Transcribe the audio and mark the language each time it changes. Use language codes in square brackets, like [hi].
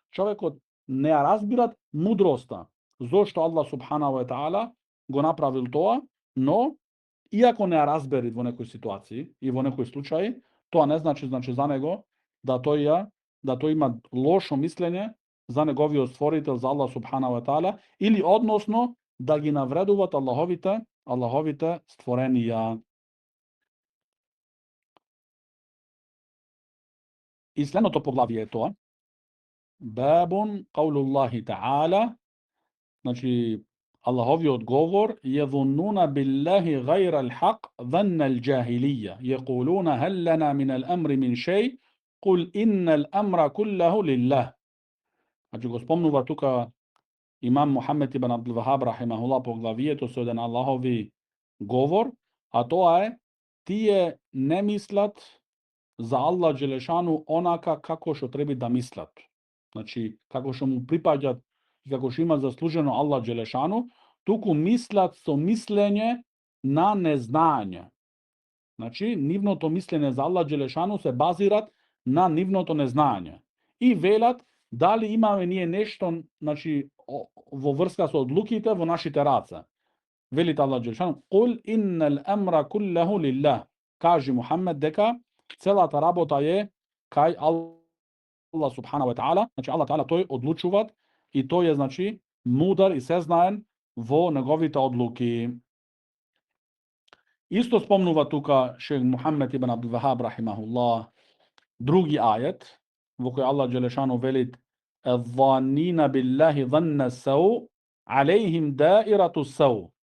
[mk] човекот не ја разбират мудроста. Зошто Аллах субханаху ва таала го направил тоа, но иако не ја разбери во некои ситуации и во некои случаи, тоа не значи за него да тој има лошо мислење за неговиот створител, за Аллах субханаху ва таала, или односно да ги навредуват Аллаховите створенија. И следното поглавје е тоа. Бабун каулуллахи таала, значи Аллаховиот говор, [ar] јظنون بالله غير الحق ظن الجاهلية يقولون هل لنا من الأمر من شيء قل إن الأمر كله لله. [mk] Значи го спомнува тука имам Мухамед ибн Абдул Вахаб рахимахуллах поглавието со еден Аллахови говор, а тоа е тие не мислат за Аллах Джелешану онака како што треба да мислат. Значи, како што му припаѓат и како што има заслужено Аллах Джелешану, туку мислат со мислење на незнање. Значи, нивното мислење за Аллах Джелешану се базират на нивното незнање. И велат дали имаме ние нешто, значи, во врска со одлуките во нашите раце. Велит Аллах Джелешану, [ar] "Кул иннал амра куллаху лиллах." [mk] Кажи Мухамед дека целата работа е кај Аллах субханаху ва таала, значи Аллах таала тој одлучува и тој е, значи, мудар и сезнаен во неговите одлуки. Исто спомнува тука шех Мухамед ибн Абдул Вахаб рахимахуллах други ајет во кој Аллах Джелешану велит [ar] "ظانين بالله ظن السوء عليهم دائرة السوء."